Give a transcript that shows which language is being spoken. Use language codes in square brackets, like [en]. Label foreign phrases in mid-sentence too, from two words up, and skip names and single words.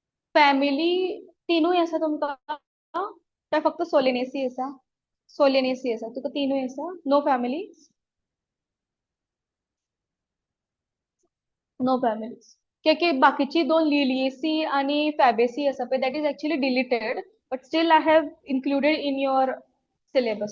[kok] फॅमिली तिनूय आसा तुमकां काय फक्त सोलेनेसी आसा? सोलेनेसी आसा तुका तिनूय आसा, [en] no family? no families. [kok] की बाकीची दोन लिलिएसी आणि फॅबेसी आसा पळय [en] that is actually deleted but still I have included in your syllabus.